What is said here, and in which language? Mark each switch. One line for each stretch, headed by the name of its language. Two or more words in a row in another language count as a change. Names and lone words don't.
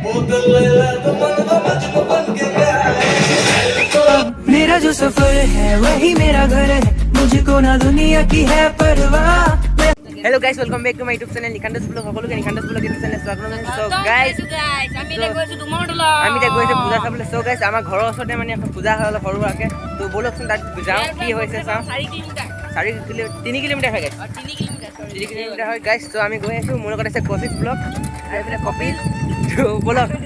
Hindi: मेरा जो सफर है वही मेरा घर है मुझको ना दुनिया की है परवाह
English: hello guys welcome back to my YouTube channel निखान्দাস ব্লগ
Assamese: সকলোকে নিখান্দাস ব্লগ ইউটিউব চেনেল স্বাগতম জনাইছো
English: so guys
Assamese: আমি এতিয়া গৈছো ডুমৰদলা আমি এতিয়া গৈছো পূজা চাবলৈ
English: so guys
Assamese: আমাৰ ঘৰৰ ওচৰতে মানে এখন পূজা হ'ল সৰু সুৰাকে তো বলকচোন তাত যাওঁ কি হৈছে চাওঁ 3 কিলোমিটাৰ হয় গাইস 3 কিলোমিটাৰ হয় গাইস তো আমি গৈ আছো মোৰ লগত আছে কৌশিক ব্লগ আৰু এফালে কপিল তো বলক